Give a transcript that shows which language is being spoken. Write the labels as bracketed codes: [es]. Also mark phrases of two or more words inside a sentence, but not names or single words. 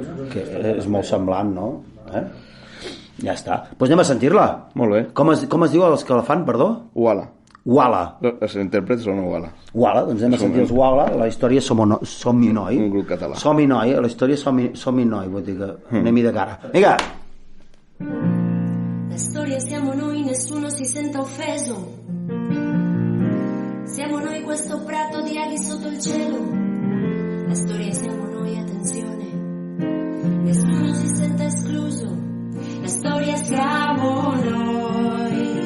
[ca] Que és molt semblant, no? Ja està. Doncs anem a sentir-la. Molt bé. Com es diu els que la fan, perdó? Uala. Uala. Els intèrprets són Uala. Uala, doncs anem a sentir els Uala, la història Som-i Noi. Un grup català. Som-i Noi, la història Som-i Noi, vull dir que anem-hi de cara. Vinga! [it] La storia siamo noi, nessuno si senta offeso. Siamo noi questo prato di aghi sotto il cielo. La storia siamo noi, attenzione. Nessuno si senta escluso. La storia siamo noi.